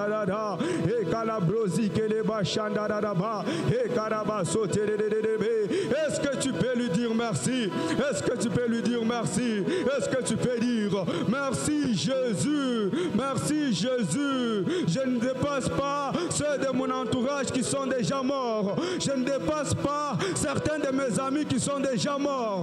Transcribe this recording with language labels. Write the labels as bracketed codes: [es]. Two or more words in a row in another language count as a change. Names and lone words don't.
[fr] da e kalabrosi keleba shandaraba e karaba soterebe. Est-ce que tu peux lui dire merci? Est-ce que tu peux lui dire merci? Est-ce que tu peux dire merci Jésus? Merci Jésus. Je ne dépasse pas ceux de mon entourage qui sont déjà morts. Je ne dépasse pas certains de mes amis qui sont déjà morts.